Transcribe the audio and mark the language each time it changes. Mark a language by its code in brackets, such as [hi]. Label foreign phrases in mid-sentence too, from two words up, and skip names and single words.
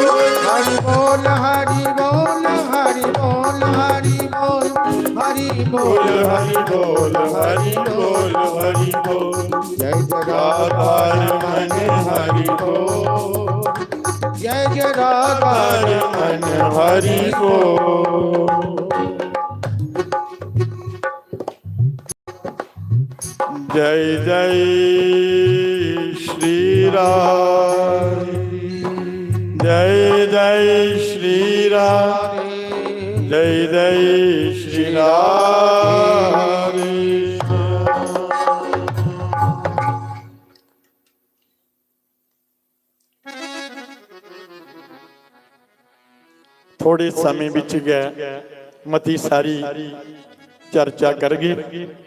[hi] हरि बोल, हरि बोल, हरि बोल, हरि बोल, हरि बोल, हरि बोल, हरि बोल, हरि बोल, जय जय राधा रमन हरि बोल, जय जय राधा रमन हरि बोल। जय जय श्री राम, जय जय श्री राम, जय जय श्री राम। [pa] ਥੋੜ੍ਹੇ ਸਮੇਂ ਵਿੱਚ ਗਏ ਮਤੀ ਸਾਰੀ ਚਰਚਾ ਕਰ ਗਈ।